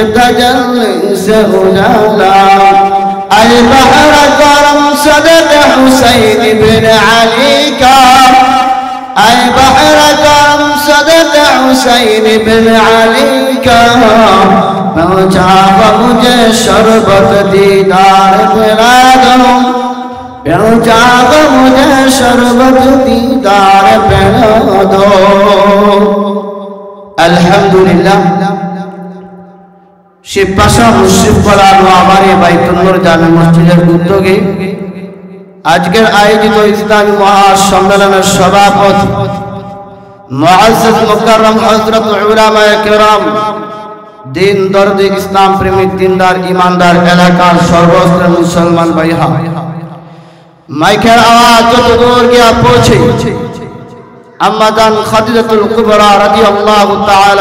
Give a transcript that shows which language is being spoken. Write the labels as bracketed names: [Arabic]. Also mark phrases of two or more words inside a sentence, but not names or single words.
[Urdu] تجلی سے اجالا اے بحر کرم صدق حسین بن علی کا اے بحر کرم صدق حسین بن علی کا پہنچا مجھے شربت دیدار پلا دو پہنچا مجھے شربت دیدار پلا دو [Bangla] الحمدللہ শিবপাশা মুশরিফ পাড়া নোয়াবাড়ি বাইতুল নূর জামে মসজিদের উদ্যোগে আজকের আয়োজিত ইসলামী মহাসম্মেলনের সভাপতি মুআজ্জাজ মুকাররম হযরত উলামায়ে কেরাম দিন দর্দ ইসলাম প্রেমিক দিনদার ইমানদার এলাকার সর্বস্তরের মুসলমান ভাইরা মাইকের আওয়াজ যত দূর গিয়া পৌঁছে আম্মা জান খাদিজাতুল কুবরা রাদিয়াল্লাহু তাআলা